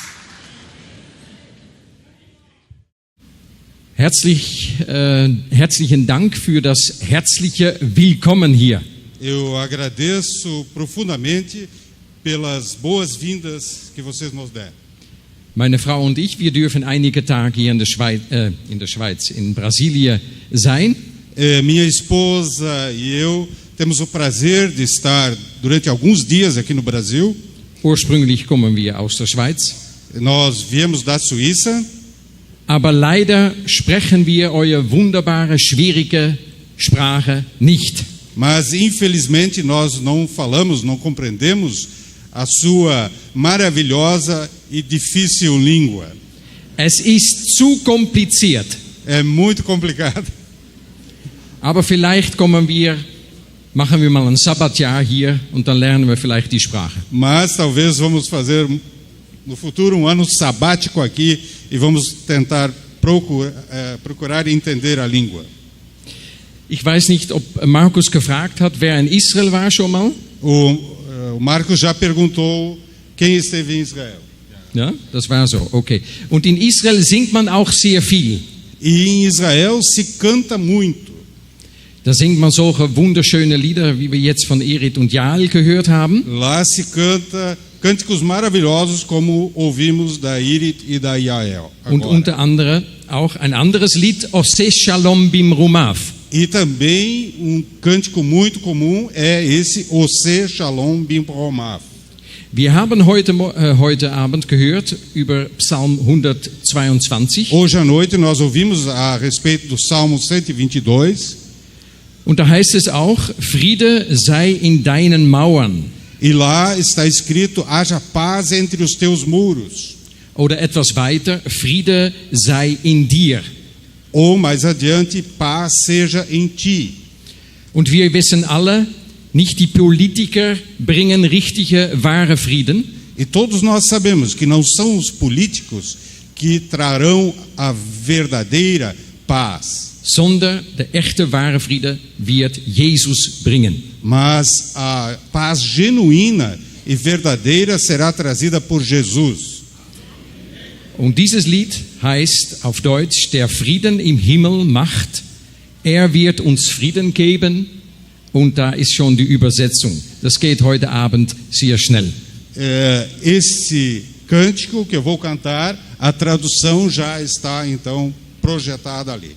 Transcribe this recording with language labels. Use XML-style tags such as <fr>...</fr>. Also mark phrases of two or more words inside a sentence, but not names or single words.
<de>Herzlichen Dank für das herzliche Willkommen hier.</de> <pt>Eu agradeço profundamente pelas boas-vindas que vocês nos deram.</pt> <de>Meine Frau und ich, wir dürfen einige Tage hier in der Schweiz, in Brasília sein.</de> <pt>Minha esposa e eu temos o prazer de estar durante alguns dias aqui no Brasil.</pt> <de>Ursprünglich kommen wir aus der Schweiz.</de> <pt>Nós viemos da Suíça.</pt> <de>Aber leider sprechen wir eure wunderbare, schwierige Sprache nicht.</de> <pt>Mas infelizmente nós não falamos, não compreendemos a sua maravilhosa e difícil língua.</pt> <de>Es ist zu kompliziert.</de> <pt>É muito complicado.</pt> <de>Aber vielleicht machen wir mal ein Sabbatjahr hier und dann lernen wir vielleicht die Sprache.</de> <pt>Mas talvez vamos fazer no futuro um ano sabático aqui e vamos tentar procurar entender a língua.</pt> <de>Ich weiß nicht, ob Markus gefragt hat, wer in Israel war schon mal.</de> <pt>O Marcos já perguntou quem esteve em Israel.</pt> <de>Ja, das war so, okay. Und in Israel singt man auch sehr viel.</de> <pt>E em Israel se canta muito.</pt> <de>Da singt man solche wunderschöne Lieder, wie wir jetzt von Erit und Jael gehört haben.</de> <pt>Lá se canta cânticos maravilhosos, como ouvimos da Irit e da Yael.</pt> <de>Und unter anderem auch ein anderes Lied,</de> <he>עושה שלום במרומיו.</he> <pt>E também cântico muito comum é esse</pt> <he>עושה שלום במרומיו.</he> <de>Wir haben heute Abend gehört über Psalm 122.</de> <pt>Hoje à noite nós ouvimos a respeito do Salmo 122.</pt> <de>Und da heißt es auch, Friede sei in deinen Mauern.</de> <pt>E lá está escrito, haja paz entre os teus muros.</pt> <de>Oder etwas weiter, Friede sei in dir.</de> <pt>Ou mais adiante, paz seja em ti.</pt> <de>Und wir wissen alle, nicht die Politiker bringen richtige, wahre Frieden.</de> <pt>E todos nós sabemos que não são os políticos que trarão a verdadeira paz.</pt> <de>Sondern der echte, wahre Friede wird Jesus bringen.</de> <pt>Mas a paz genuína e verdadeira será trazida por Jesus.</pt> <de>Und dieses Lied heißt auf Deutsch, der Frieden im Himmel macht, er wird uns Frieden geben. Und da ist schon die Übersetzung. Das geht heute Abend sehr schnell.</de> <pt>Esse cântico que eu vou cantar, a tradução já está então projetada ali.</pt>